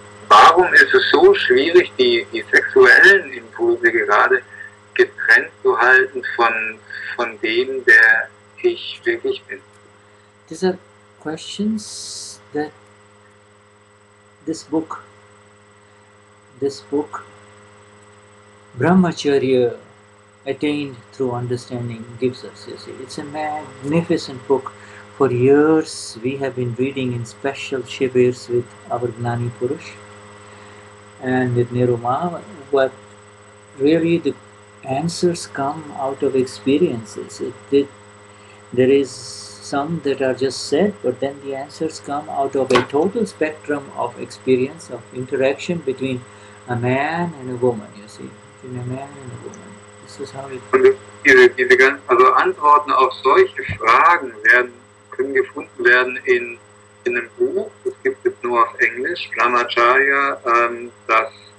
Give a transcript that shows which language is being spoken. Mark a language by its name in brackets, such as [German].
[German] Warum ist es so schwierig, die sexuellen Impulse gerade getrennt zu halten von dem, der ich wirklich bin? [English] These are questions that this book, Brahmacharya, attained through understanding, gives us. You see, it's a magnificent book. For years, we have been reading in special shivirs with our Gnani Purush and with Niruma, but really the answers come out of experiences. There is some that are just said, but then the answers come out of a total spectrum of experience, of interaction between a man and a woman, you see, between a man and a woman. This is how it... [German] Also Antworten auf solche Fragen können gefunden werden in einem Buch, das gibt es nur auf Englisch, Brahmacharya, das